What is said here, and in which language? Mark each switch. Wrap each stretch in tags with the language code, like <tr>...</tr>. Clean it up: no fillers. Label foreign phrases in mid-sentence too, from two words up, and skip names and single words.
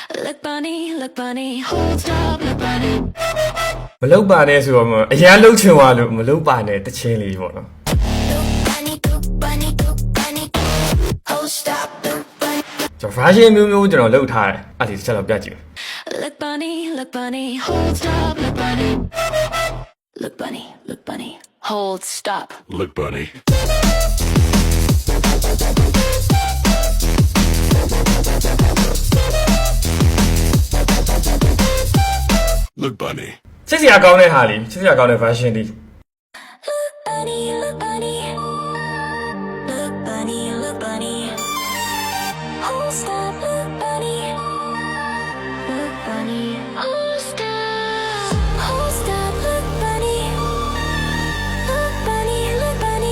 <en>Look bunny, look bunny, hold stop, look bunny.</en> <my>မလုတ်ပါနဲ့ဆိုတော့အရန်လှုပ်ချင်သွားလို့မလုတ်ပါနဲ့တချင်းလေးပေါ့နော်</my> <en>Look bunny, look bunny, look bunny, hold stop, look bunny.</en> <my>ကျွန်တော် version မျိုးကျွန်တော်လုပ်ထားတယ်အဲ့ဒီတစ်ချက်တော့ပြကြည့်</my> <en>Look bunny, look bunny, hold stop, look bunny. Look bunny, look bunny, hold stop. Look bunny. Look bunny.</en> <my>ချစ်စရာကောင်းတဲ့ဟာလေးချစ်စရာကောင်းတဲ့ version လေး</my> <en>Look bunny, look bunny. Look bunny, look bunny. Hold stop, look bunny. Look bunny, hold stop. Hold stop, look bunny. Look bunny, look bunny.</en>